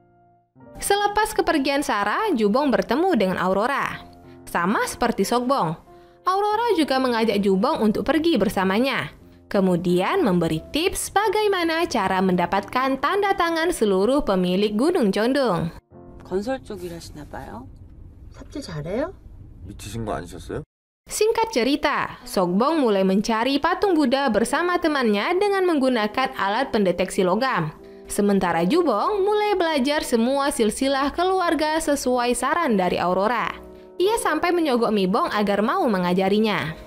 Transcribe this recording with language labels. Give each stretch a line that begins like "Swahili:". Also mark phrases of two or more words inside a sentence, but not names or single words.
Indonesian: Selepas kepergian Sarah, Jubong bertemu dengan Aurora. Sama seperti Sokbong, Aurora juga mengajak Jubong untuk pergi bersamanya. Kemudian memberi tips bagaimana cara mendapatkan tanda tangan seluruh pemilik Gunung Condong.
Korean: 건설 쪽이라시나 봐요. 삽질 잘해요? 미치신 거 아니셨어요?
Indonesian: Singkat cerita, Sokbong mulai mencari patung Buddha bersama temannya dengan menggunakan alat pendeteksi logam. Sementara Jubong mulai belajar semua silsilah keluarga sesuai saran dari Aurora. Ia sampai menyogok Mibong agar mau mengajarinya.